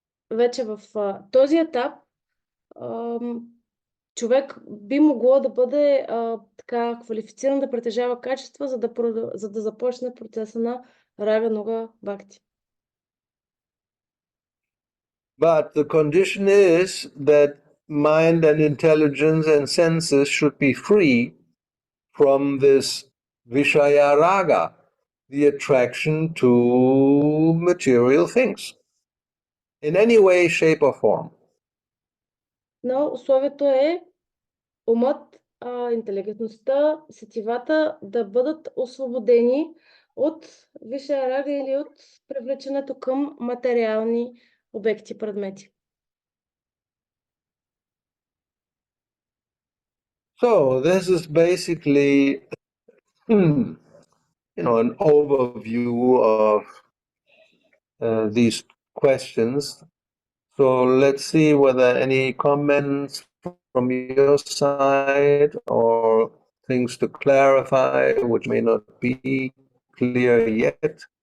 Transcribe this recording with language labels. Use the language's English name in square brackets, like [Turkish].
[Bulgarian] Вече в този етап човек би могло да бъде така квалифициран да притежава качества, за да започне процеса на Ragānuga Bhakti. [English] But the condition is that mind and intelligence and senses should be free from this Vishaya Raga, the attraction to material things, in any way, shape or form. [Bulgarian] Но условието е умът, интелигентността, сетивата да бъдат освободени от Висшая рага или от привлеченето към материални обекти, предмети. [English] So this is basically, an overview of these questions. So let's see whether any comments from your side or things to clarify which may not be clear yet.